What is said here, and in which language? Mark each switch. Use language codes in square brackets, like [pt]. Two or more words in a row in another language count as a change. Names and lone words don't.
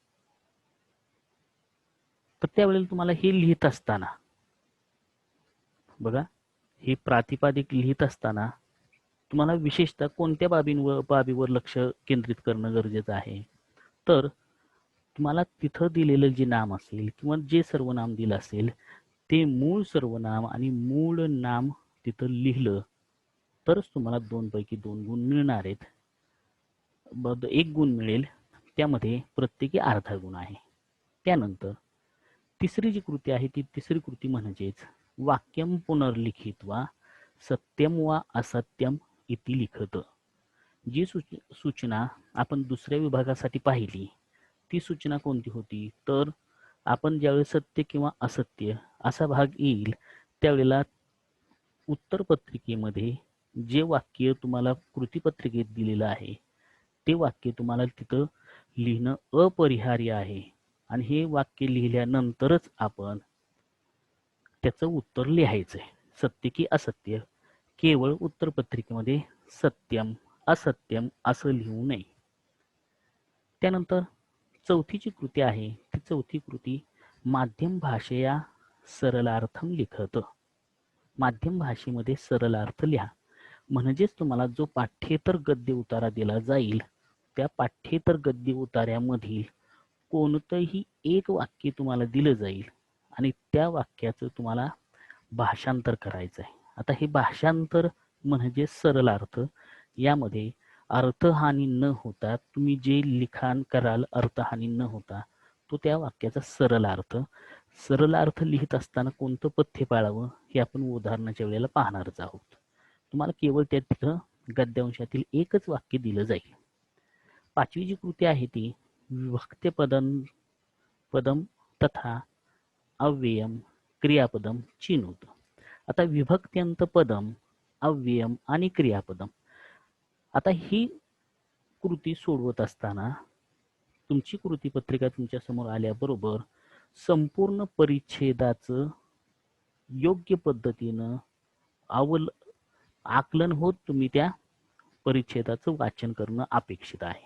[mr] तर त्यावेळेला तुम्हाला हे लिहित असताना बघा, हे प्रातिपादिक लिहित असताना तुम्हाला विशेषतः कोणत्या बाबीवर लक्ष केंद्रित करणं गरजेचं आहे, तर तुम्हाला तिथं दिलेलं जे नाम असेल किंवा जे सर्वनाम दिलं असेल ते मूळ सर्वनाम आणि मूळ नाम तिथं लिहिलं तरच तुम्हाला 2 पैकी 2 गुण मिळणार आहेत. 1 गुण मिळेल, त्यामध्ये प्रत्येकी अर्धा गुण आहे. त्यानंतर तिसरी जी कृती आहे ती तिसरी कृती म्हणजेच [sa] वाक्यम पुनर्लिखित्वा सत्यम वा असत्यम इति लिखत. [mr] जी सूचना आपण दुसऱ्या विभागासाठी पाहिली ती सूचना कोणती होती, तर आपण ज्यावेळेस सत्य किंवा असत्य असा भाग येईल त्यावेळेला उत्तरपत्रिकेमध्ये जे वाक्य तुम्हाला कृतीपत्रिकेत दिलेलं आहे ते वाक्य तुम्हाला तिथं लिहिणं अपरिहार्य आहे आणि हे वाक्य लिहिल्यानंतरच आपण त्याचं उत्तर लिहायचंय, सत्य की असत्य. केवळ उत्तरपत्रिकेमध्ये [sa] सत्यम असत्यम [mr] असं लिहू नये. त्यानंतर चौथी जी कृती आहे ती चौथी कृती [sa] माध्यम भाषेया सरलार्थम लिखत. [mr] माध्यम भाषेमध्ये सरलार्थ लिहा. म्हणजेच तुम्हाला जो पाठ्येतर गद्य उतारा दिला जाईल त्या पाठ्येतर गद्य उतार्यामधील कोणतंही एक वाक्य तुम्हाला दिलं जाईल आणि त्या वाक्याचं तुम्हाला भाषांतर करायचं आहे. आता हे भाषांतर म्हणजे सरलार्थ. यामध्ये अर्थहानी न होता तुम्ही जे लिखाण कराल अर्थहानी न होता तो त्या वाक्याचा सरलार्थ. सरलार्थ लिहित असताना कोणतं पथ्य पाळावं हे आपण उदाहरणाच्या वेळेला पाहणारच आहोत. तुम्हाला केवळ त्या तिथं गद्यांशातील एकच वाक्य दिलं जाईल. पाचवी जी कृती आहे ती [sa] विभक्त्य पदम तथा अव्ययम क्रियापदम चिनुत. [mr] आता [sa] विभक्त्यंत पदम अव्ययम [mr] आणि क्रियापदम, आता ही कृती सोडवत असताना तुमची कृतीपत्रिका तुमच्या समोर आल्याबरोबर संपूर्ण परिच्छेदाचं योग्य पद्धतीनं आकलन होत तुम्ही त्या परिच्छेदाचं वाचन करणं अपेक्षित आहे.